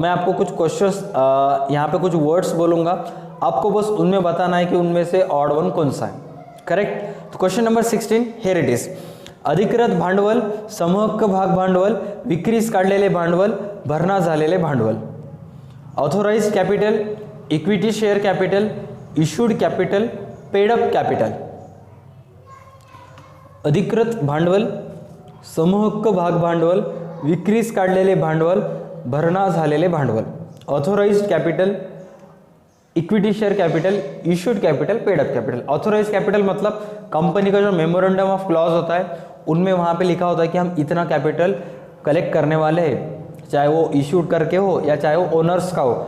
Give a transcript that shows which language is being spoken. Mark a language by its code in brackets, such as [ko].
[hi] मैं आपको कुछ क्वेश्चंस यहाँ पे कुछ वर्ड्स बोलूँगा, आपको बस उनमें बताना है कि उनमें से ऑड वन कौन सा है। करेक्ट? [en] तो question number 16 here it is. [mr] अधिकृत भांडवल, समहक्क भाग भांडवल, विक्रीस काढलेले भांडवल, भरणा झालेले भांडवल। [en] Authorised capital, equity share capital, issued capital, paid up capital. [mr] अधिकृत भांडवल, समहक्क भाग भांडवल, विक्रीस काढलेले भांडवल, भरणा झालेले भांडवल। [en] Authorised capital, equity share capital, issued capital, paid up capital. [hi] Authorised capital मतलब कंपनी का जो मेमोरेंडम ऑफ क्लॉज होता है उनमें वहाँ पे लिखा होता है कि हम इतना कैपिटल कलेक्ट करने वाले हैं, चाहे वो इश्यूड करके हो या चाहे वो ओनर्स का हो।